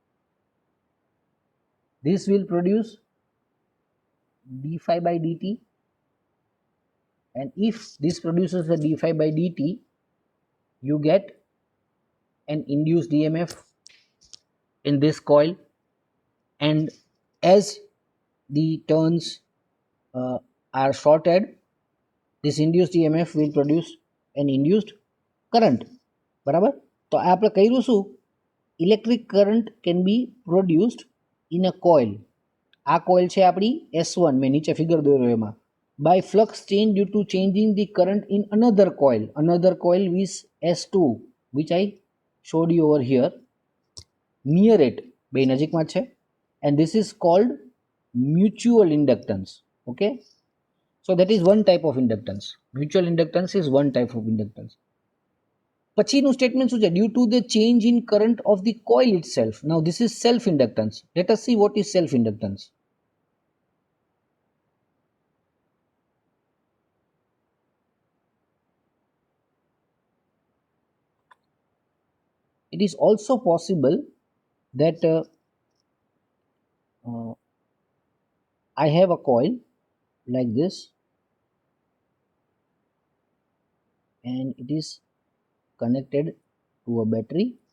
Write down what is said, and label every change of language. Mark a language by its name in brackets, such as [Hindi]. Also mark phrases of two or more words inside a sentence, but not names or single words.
[English] This will produce d phi by dt, and if this produces the d phi by dt, you get an induced EMF in this coil, and as the turns are shorted, this induced EMF will produce an induced current. [Gujarati] બરાબર, તો આ આપણે કર્યું શું? [English] Electric current can be produced in a coil. [Gujarati] આ કોઇલ છે આપણી S1, મેં નીચે ફિગર દોર્યો એમાં. [English] By flux change due to changing the current in another coil with S2, which I showed you over here, near it, [Gujarati] બે નજીકમાં છે, [English] and this is called mutual inductance. Okay, so that is one type of inductance. Mutual inductance is one type of inductance. [Gujarati] પછીનું સ્ટેટમેન્ટ શું છે? [English] Due to the change in current of the coil itself. Now this is self inductance. Let us see what is self inductance. It is also possible that I have a coil like this, and it is connected to a battery.